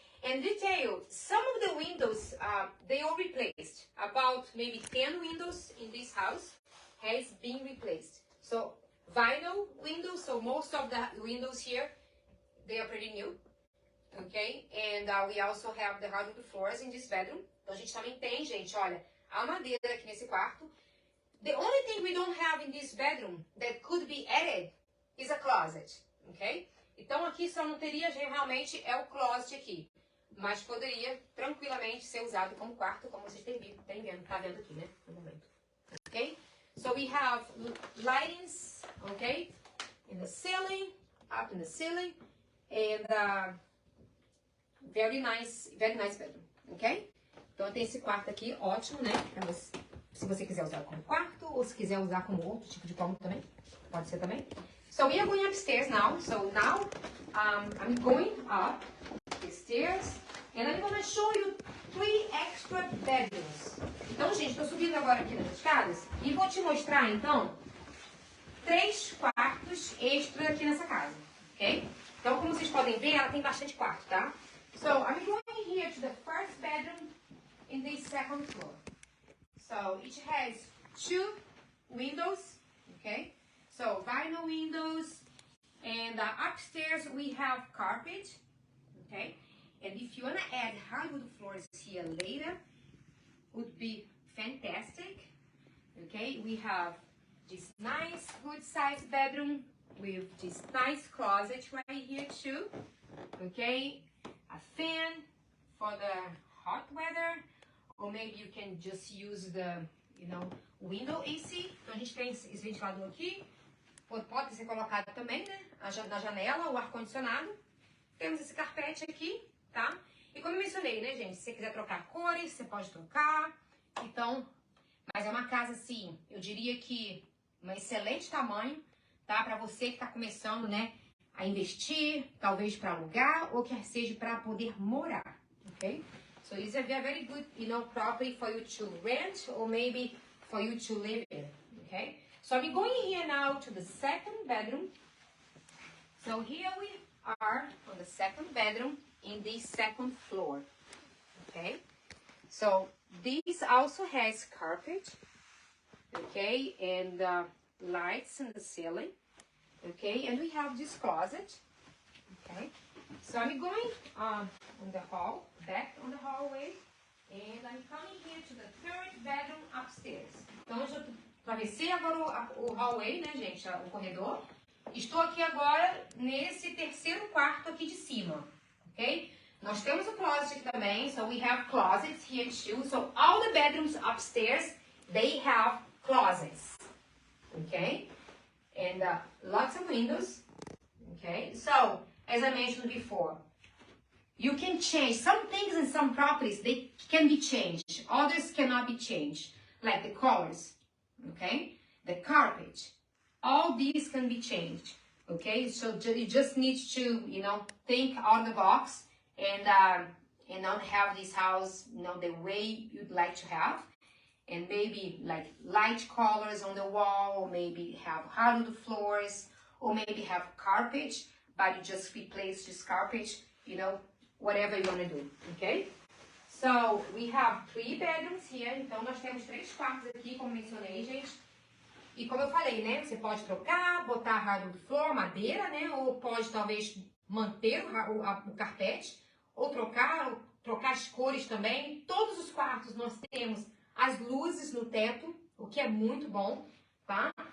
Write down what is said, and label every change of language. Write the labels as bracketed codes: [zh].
[en] And detail, some of the windows, they are replaced. About maybe 10 windows in this house has been replaced. So, vinyl windows, so most of the windows here, they are pretty new. Okay? And we also have the hardwood floors in this bedroom. [pt] Então, a gente também tem, gente, olha, a madeira aqui nesse quarto. [en] The only thing we don't have in this bedroom that could be added is a closet. Ok? [pt] Então, aqui só não teria realmente o closet aqui. Mas poderia tranquilamente ser usado como quarto, como vocês tá vendo aqui, né? No momento. Ok? [en] So, we have lightings, okay? In the ceiling, up in the ceiling. And very nice bedroom, ok? [pt] Então, tem esse quarto aqui, ótimo, né? Se você quiser usar como quarto, ou se quiser usar como outro tipo de cômodo também. Pode ser também. [en] So, we are going upstairs now. So, now, I'm going up the stairs. And I'm going to show you 3 extra bedrooms. [pt] Então, gente, estou subindo agora aqui nas escadas. E vou te mostrar, então, 3 quartos extra aqui nessa casa, ok? Então, como vocês podem ver, ela tem bastante quarto, tá? [en] So, I'm going here to the first bedroom in the second floor. So, it has 2 windows, okay? So, vinyl windows, and upstairs we have carpet, okay? And if you want to add hardwood floors here later, would be fantastic, okay? We have this nice, good-sized bedroom with this nice closet right here too, okay? A fan for the hot weather, or maybe you can just use the, you know, window AC. [pt] Então a gente tem esse ventilador aqui, pode ser colocado também, né, na janela, o ar-condicionado. Temos esse carpete aqui, tá? E como eu mencionei, né, gente, se você quiser trocar cores, você pode trocar. Então, mas é uma casa assim, eu diria que um excelente tamanho, tá? Para você que está começando, né, a investir, talvez para alugar ou quer seja para poder morar, ok? [en] So it's a very good, you know, property for you to rent or maybe for you to live in, okay? So I'm going here now to the second bedroom. So here we are on the second bedroom in the second floor, okay? So this also has carpet, okay, and lights in the ceiling, okay, and we have this closet, okay. So I'm going on the hall, back on the hallway, and I'm coming here to the third bedroom upstairs. [pt] Então eu já atravessei agora o hallway, né, gente, o corredor. Estou aqui agora nesse terceiro quarto aqui de cima, ok? Nós temos o closet aqui também, [en] so we have closets here too. So all the bedrooms upstairs, they have closets, okay? And lots of windows, okay? So, as I mentioned before, you can change. Some things in some properties, they can be changed. Others cannot be changed, like the colors, okay? The carpet. All these can be changed, okay? So you just need to, you know, think out of the box and not have this house, you know, the way you'd like to have. And maybe like light colors on the wall, or maybe have hardwood floors, or maybe have carpet, but you just replace this carpet, you know, whatever you want to do, okay? So, we have 3 bedrooms here. [pt] Então, nós temos 3 quartos aqui, como mencionei, gente. E como eu falei, né, você pode trocar, botar hardwood floor, madeira, né, ou pode talvez manter o carpete, ou trocar as cores também. Todos os quartos nós temos as luzes no teto, o que é muito bom, tá?